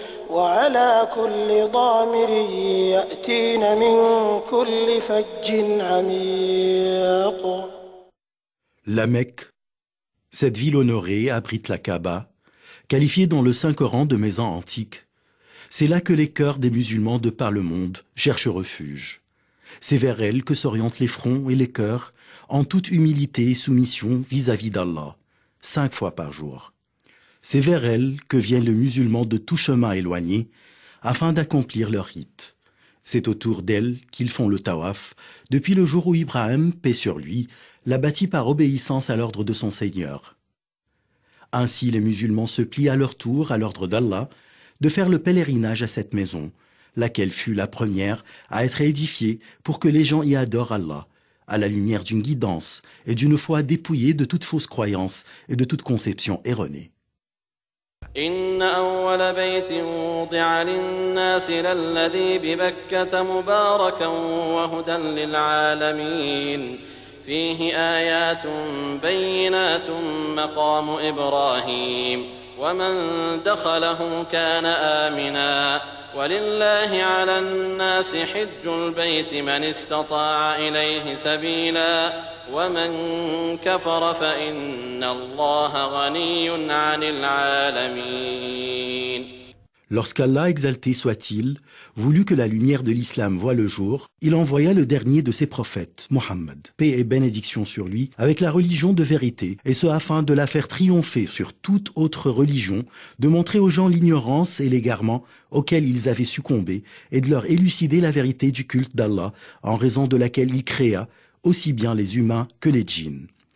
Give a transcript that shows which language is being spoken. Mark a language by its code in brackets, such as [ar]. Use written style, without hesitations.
[ar] وعلى كل ضامر يأتين من كل فج عميق. [fr] La Mecque, cette ville honorée, abrite la Kaaba, qualifiée dans le Saint-Coran de maison antique. C'est là que les cœurs des musulmans de par le monde cherchent refuge. C'est vers elle que s'orientent les fronts et les cœurs en toute humilité et soumission vis-à-vis d'Allah, 5 fois par jour. C'est vers elle que viennent les musulmans de tout chemin éloigné afin d'accomplir leur rite. C'est autour d'elle qu'ils font le tawaf depuis le jour où Ibrahim, paix sur lui, l'a bâti par obéissance à l'ordre de son Seigneur. Ainsi les musulmans se plient à leur tour à l'ordre d'Allah de faire le pèlerinage à cette maison, laquelle fut la première à être édifiée pour que les gens y adorent Allah, à la lumière d'une guidance et d'une foi dépouillée de toute fausse croyance et de toute conception erronée. [ar] إن أول بيت وضع للناس للذي ببكة مباركا وهدى للعالمين فيه آيات بينات مقام إبراهيم ومن دخله كان آمنا ولله على الناس حج البيت من استطاع إليه سبيلا ومن كفر فإن الله غني عن العالمين. [fr] Lorsqu'Allah, exalté soit-il, voulut que la lumière de l'islam voie le jour, il envoya le dernier de ses prophètes, Mohammed, paix et bénédiction sur lui, avec la religion de vérité, et ce afin de la faire triompher sur toute autre religion, de montrer aux gens l'ignorance et l'égarement auxquels ils avaient succombé, et de leur élucider la vérité du culte d'Allah, en raison de laquelle il créa aussi bien les humains que les djinns.